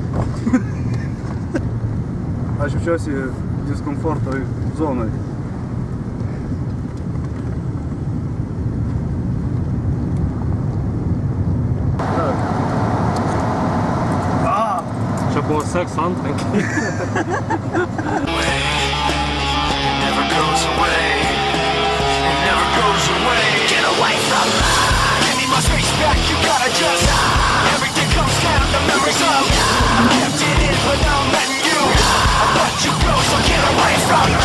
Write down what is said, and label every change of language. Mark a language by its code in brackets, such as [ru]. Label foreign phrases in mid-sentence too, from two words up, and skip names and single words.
[lt] Aš jaučiuosi diskomforto zonai. Čia buvo seks antrankiai. [en] Never goes away. It never goes away. Get away from mine. Give me my space back. You gotta just. Everything comes down. The memories of. I kept it in, but now I'm letting you. I let you go, so get away from me.